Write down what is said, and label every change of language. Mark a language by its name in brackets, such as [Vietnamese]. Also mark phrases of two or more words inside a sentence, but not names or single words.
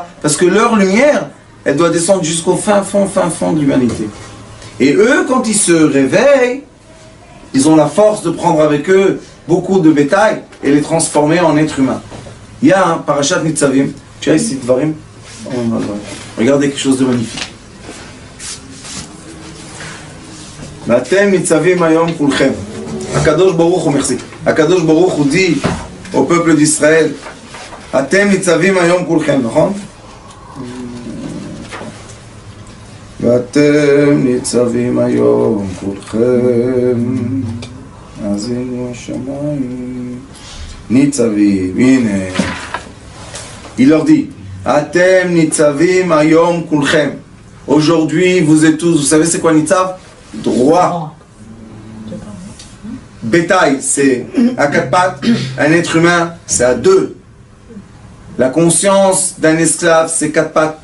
[French] Parce que leur lumière, elle doit descendre jusqu'au fin fond de l'humanité. Et eux, quand ils se réveillent, ils ont la force de prendre avec eux beaucoup de bétail et les transformer en êtres humains. Il y a un [Hebrew] פרשת ניצבים. [French] Tu as ici Dvarim? Regardez quelque chose de magnifique. [Hebrew] ואתם ניצבים היום כולכם. הקדוש ברוך הוא, merci. הקדוש ברוך הוא [French] dit au peuple d'Israël, [Hebrew] אתם ניצבים היום כולכם, נכון? ואתם ניצבים היום כולכם, האזינו השמיים, ניצבים, הנה. [French] Il leur dit, [Hebrew] אתם ניצבים היום כולכם. [French] Aujourd'hui, vous êtes tous, vous savez c'est quoi Nitzav? Droit. Bétail, c'est à 4 pattes, un être humain, c'est à 2. La conscience d'un esclave, c'est 4 pattes.